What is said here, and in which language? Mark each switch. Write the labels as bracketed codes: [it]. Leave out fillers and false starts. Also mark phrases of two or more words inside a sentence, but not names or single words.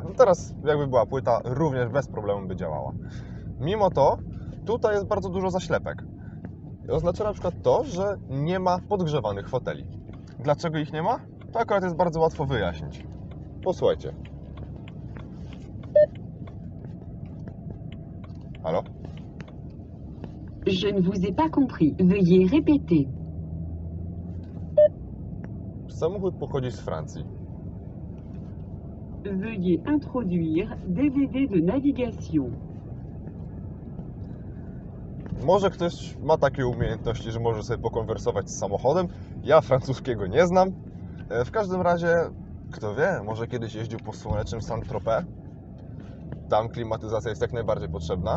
[pl] No teraz jakby była płyta, również bez problemu by działała. Mimo to tutaj jest bardzo dużo zaślepek. Oznacza na przykład to, że nie ma podgrzewanych foteli. Dlaczego ich nie ma? To akurat jest bardzo łatwo wyjaśnić. Posłuchajcie. Halo? [fr] Je ne vous ai pas compris. Veuillez répéter. [pl] Samochód pochodzi z Francji. [fr] Veuillez introduire DVD de navigation. [pl] Może ktoś ma takie umiejętności, że może sobie pokonwersować z samochodem. Ja francuskiego nie znam. W każdym razie, kto wie, może kiedyś jeździł po słonecznym Saint-Tropez. Tam klimatyzacja jest jak najbardziej potrzebna.